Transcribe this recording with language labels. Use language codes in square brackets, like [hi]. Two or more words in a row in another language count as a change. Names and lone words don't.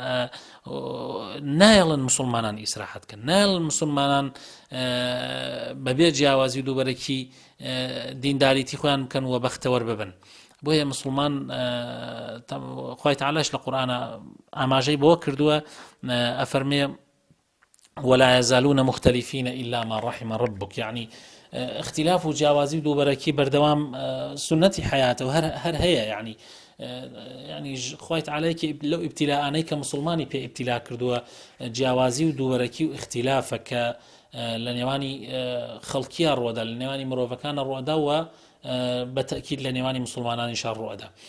[ckb] نایڵن مسلمانان ئیسراحەتکەن نایڵن مسلمانان بەبێ جیاوازی و دووبەرەکی دینداریتی خۆیان بکەن و بەختەوەر ببن بۆیە مسلمان خوای تەعالاش لە قورئانە ئاماژەی بۆ کردووە ئەفەرمێ [ar] ولا يزالون مختلفين إلا ما رحم ربك يعني اختلاف [ckb] و جیاوازی و دووبەرەکی بەردەوام سنەتی حیاتە و هەر هەیە يعني خوای تەعالا لەو ئیبتیلاانەی کە مسلمانی پێ ئیبتیلا کردووە جیاوازی و دووبەرەکی و اختلافە کە لە نێوانی خەڵکیە ڕۆدا لە نێوانی مرۆڤەکانە ڕۆدا و بە تەکید لە نێوانی مسلمانانیشان ڕۆدا